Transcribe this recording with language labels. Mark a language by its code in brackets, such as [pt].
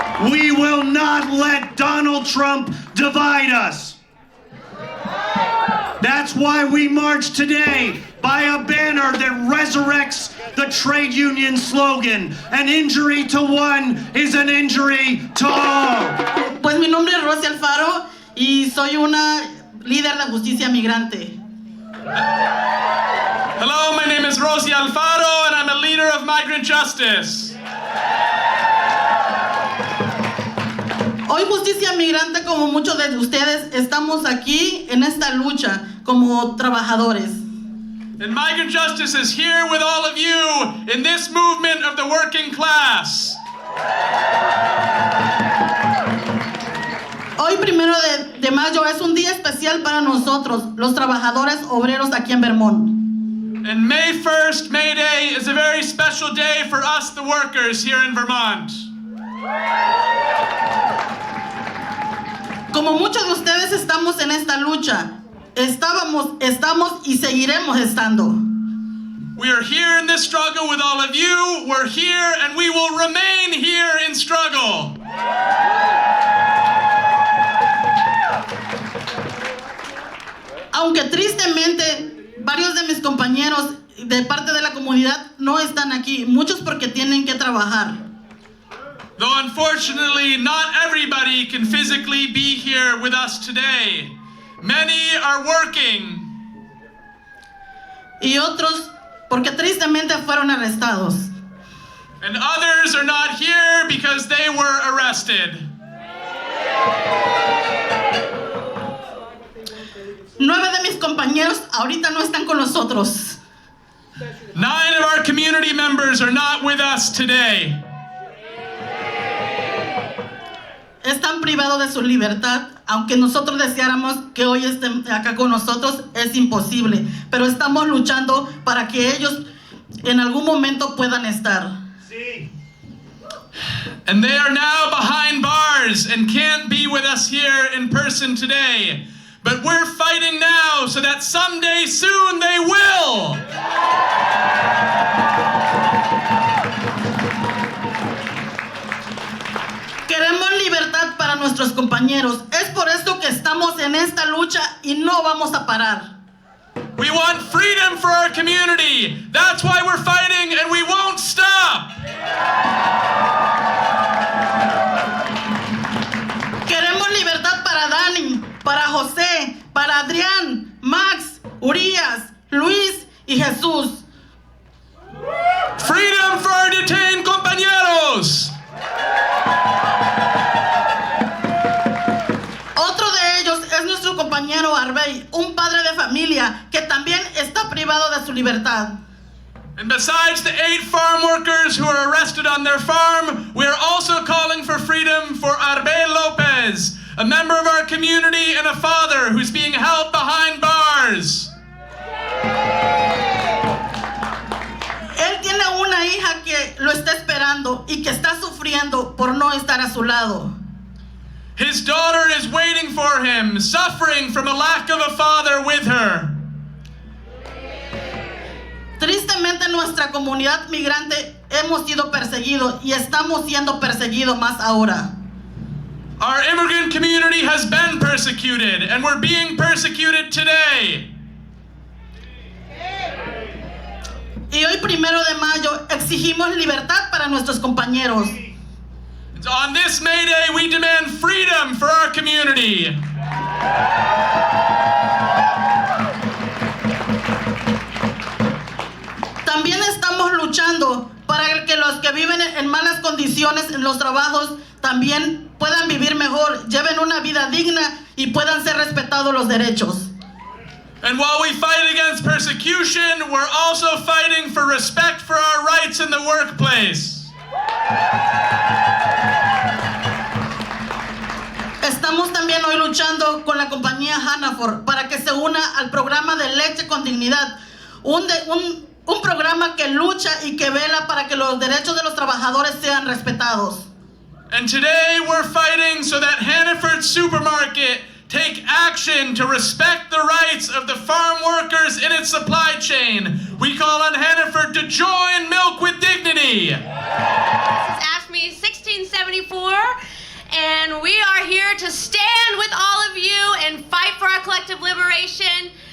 [en] We will not let Donald Trump divide us. That's why we march today by a banner that resurrects the trade union slogan, an injury to one is an injury to all. [es] Pues mi nombre es Rosy Alfaro y soy una líder de justicia migrante. [en] Hello, my name is Rosy Alfaro and I'm a leader of migrant justice. [es] Hoy Justicia Migrante, como muchos de ustedes, estamos aquí en esta lucha como trabajadores. [en] And migrant justice is here with all of you in this movement of the working class. [es] Hoy, 1 de mayo, es un día especial para nosotros, los trabajadores obreros aquí en Vermont. [en] And May 1st, May Day, is a very special day for us, the workers here in Vermont. [es] Como muchos de ustedes estamos en esta lucha, estamos y seguiremos estando. [en] We are here in this struggle with all of you. We're here and we will remain here in struggle. [es] Aunque tristemente varios de mis compañeros de parte de la comunidad no están aquí, muchos porque tienen que trabajar. [en] Though unfortunately not everybody can physically be here with us today. Many are working. [es] Y otros porque tristemente fueron arrestados. [en] And others are not here because they were arrested. [es] 9 de mis compañeros ahorita no están con nosotros. [en] 9 of our community members are not with us today. [es] Están privados de su libertad, aunque nosotros deseáramos que hoy estén acá con nosotros, es imposible. Pero estamos luchando para que ellos en algún momento puedan estar. Sí. [en] And they are now behind bars and can't be with us here in person today. But we're fighting now so that someday soon they will. [es] Queremos libertad para nuestros compañeros. Es por esto que estamos en esta lucha y no vamos a parar. [en] We want freedom for our community. That's why we're fighting and we won't stop. [es] Queremos libertad para Dani, para José, para Adrián, Max, Urias, Luis y Jesús. [en] Freedom for our detained compañeros. [es] Otro de ellos es nuestro compañero Arbey, un padre de familia que también está privado de su libertad. [en] And besides the 8 farm workers who are arrested on their farm, we are also calling for freedom for Arbey Lopez, a member of our community and a father who's being held behind bars. [es] Él tiene una hija que lo está esperando y que está sufriendo por no estar a su lado. [en] His daughter is waiting for him, suffering from a lack of a father with her. [es] Tristemente nuestra comunidad migrante hemos sido perseguidos y estamos siendo perseguidos más ahora. [en] Our immigrant community has been persecuted, and we're being persecuted today. [es] Y hoy 1 de mayo exigimos libertad para nuestros compañeros. [en] On this May Day, we demand freedom for our community. [es] También estamos luchando para que los que viven en malas condiciones en los trabajos también puedan vivir mejor, lleven una vida digna y puedan ser respetados los derechos. [en] And while we fight against persecution, we're also fighting for respect for our rights in the workplace. [es] Estamos también hoy luchando con la compañía Hannaford para que se una al programa de Leche con Dignidad, un programa que lucha y que vela para que los derechos de los trabajadores sean respetados. [en] And today we're fighting so that Hannaford Supermarket take action to respect the rights of the farm workers in its supply chain. We call on Hannaford to join Milk with Dignity. This is AFSCME 1674, and we are here to stand with all of you and fight for our collective liberation.